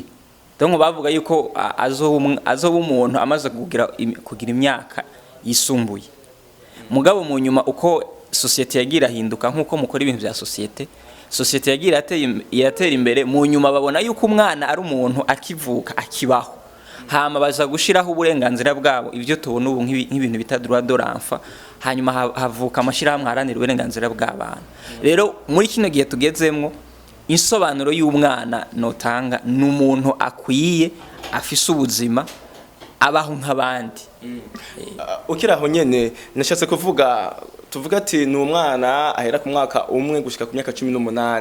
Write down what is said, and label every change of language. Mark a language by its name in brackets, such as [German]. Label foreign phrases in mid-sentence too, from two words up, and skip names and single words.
[Rundi] Donc bavuga yuko azoba umuntu amaze kugira imyaka yisumbuye. Mugabo mu nyuma uko societe yagira hinduka, nkuko mukora ibintu bya societe yagira yatera imbere, mu nyuma babona yuko umwana ari umuntu akivuka akibaho, hama baza gushiraho uburenganzira bwabo, ivyo tubona ubu nk'ibintu bita [French] droit de l'enfant. [Rundi] Hanyuma havuka amashirahamwe aharanira uburenganzira bw'abana. Rero muri kino gihe tugezemwo, insobanuro y'umwana notanga n'umuntu akwiye afise ubuzima abaho nk'abandi. Ukiraho nyene nashatse tuvuga ati ni umwana ahera ku mwaka umwe gushika ku myaka 18.